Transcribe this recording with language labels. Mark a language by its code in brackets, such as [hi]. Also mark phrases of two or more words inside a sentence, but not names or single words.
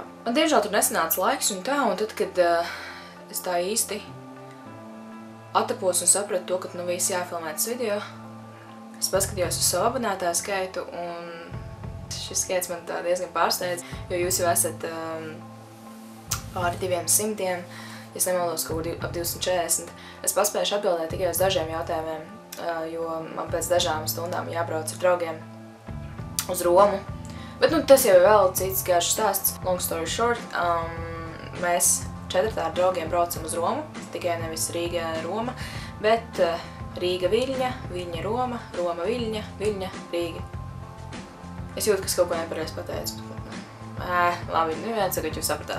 [lv] Man diemžēl tur nesanāca laiks un tā, un tad, kad es tā īsti attapos un sapratu to, ka nu viss jāfilmē tas video, es paskatījos uz savu abonētāju skaitu, un šis skaits man tā diezgan pārsteidz, jo jūs jau esat pāri 200, ja nemaldos, kaut ap 240. Es paspējuši atbildēt tikai uz dažiem jautājumiem, jo man pēc dažām stundām jābrauc ar draugiem uz Romu. Bet nu, tas jau ir vēl cits garš stāsts. [en] Long story short, [lv] mēs 4 ar draugiem braucam uz Romu, tikai nevis Rīga-Roma, bet Rīga-Viļņa, Viļņa-Roma, Roma-Viļņa, Viļņa-Rīga. Es jūtu, ka es kaut ko nepareizi pateicu. Labi, neviens, tagad jūs sapratāt.